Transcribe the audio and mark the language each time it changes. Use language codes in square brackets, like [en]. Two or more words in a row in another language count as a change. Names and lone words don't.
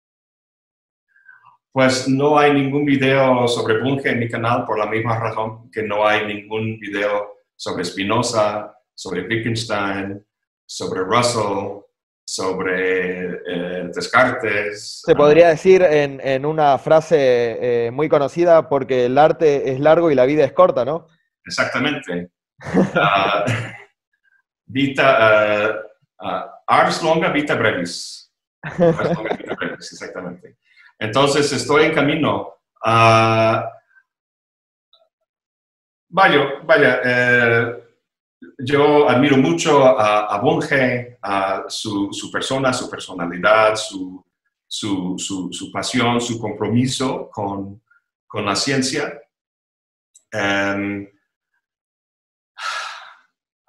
[es] Pues no hay ningún video sobre Bunge en mi canal por la misma razón que no hay ningún video sobre Spinoza, sobre Wittgenstein, sobre Russell, sobre Descartes. Se podría decir en una frase muy conocida, porque el arte es largo y la vida es corta, ¿no? Exactamente. [la] Ars longa, vita brevis. Ars longa, vita brevis, [es] exactamente. Entonces, estoy en camino. Yo admiro mucho a Bunge, a su persona, su personalidad, su pasión, su compromiso con la ciencia.